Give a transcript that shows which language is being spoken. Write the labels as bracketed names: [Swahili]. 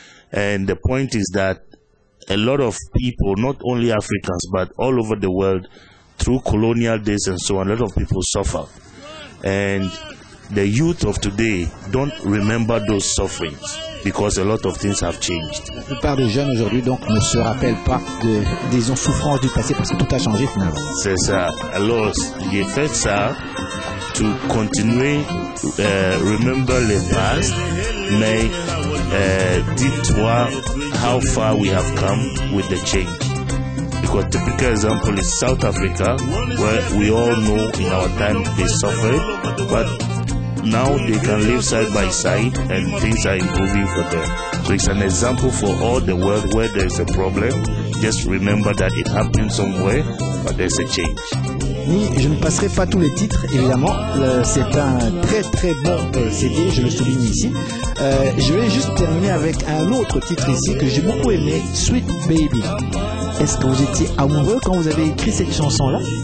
[English] And the point is that a lot of people, not only Africans but all over the world, through colonial days and so on, a lot of people suffer, and the youth of today don't remember those sufferings because a lot of things have changed. [French] La plupart des jeunes aujourd'hui donc ne se rappellent pas des souffrances du passé parce que tout a changé finalement. C'est ça. Alors j'ai fait ça [English] to [French] continuer [English] remember the past, [French] mais dis-toi [English] how far we have come with the change. Because typical example is South Africa, where we all know in our time they suffered, but now they can live side by side and things are improving for them. So it's an example for all the world where there's a problem. Just remember that it happened somewhere, but there's a change. [French] Je ne passerai pas tous les titres, évidemment. C'est un très très bon CD, je le souligne ici. Je vais juste terminer avec un autre titre ici que j'ai beaucoup aimé, Sweet Baby. Est-ce que vous étiez amoureux quand vous avez écrit cette chanson-là?